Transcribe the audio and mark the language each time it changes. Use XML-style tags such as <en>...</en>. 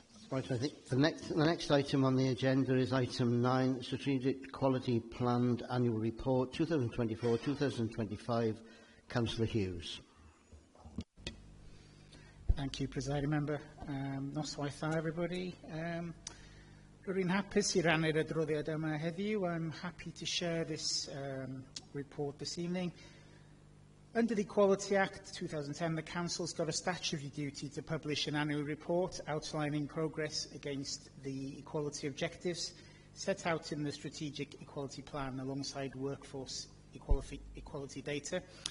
<en>Right, I think the next item on the agenda is item 9, Strategic Quality Planned Annual Report 2024-2025. Councillor Hughes. Thank you, Presiding Member.</en> <cy>Noswaith dda,</cy> <en>everybody.</en> <cy>Rwy'n hapus I rannu'r adroddiad yma heddiw.</cy> <en>I'm happy to share this report this evening. Under the Equality Act 2010, the Council's got a statutory duty to publish an annual report outlining progress against the equality objectives set out in the Strategic Equality Plan alongside workforce equality data.</en>